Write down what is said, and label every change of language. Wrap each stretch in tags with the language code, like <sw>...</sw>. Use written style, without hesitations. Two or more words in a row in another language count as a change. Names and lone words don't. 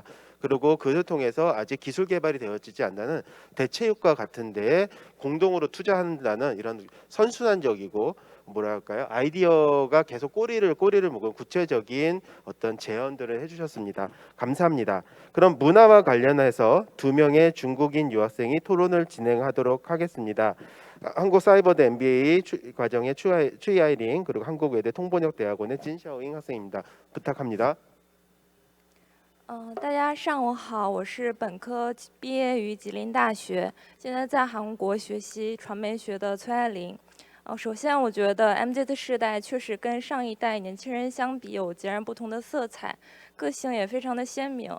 <ko>그리고 그를 통해서 아직 기술 개발이 되어지지 않는 대체육과 같은 데에 공동으로 투자한다는 이런 선순환적이고 뭐랄까요 아이디어가 계속 꼬리를 묶은 구체적인 어떤 제언들을 해주셨습니다. 감사합니다. 그럼 문화와 관련해서 2명의 중국인 유학생이 토론을 진행하도록 하겠습니다. 한국사이버대 MBA 과정의 추이아이링 그리고 한국외대 통번역대학원의 진샤오잉 학생입니다. 부탁합니다.</ko> <zh>大家上午好，我是本科毕业于吉林大学，现在在韩国学习传媒学的崔爱玲。首先我觉得 MZ 世代确实跟上一代年轻人相比有截然不同的色彩，个性也非常的鲜明。</zh>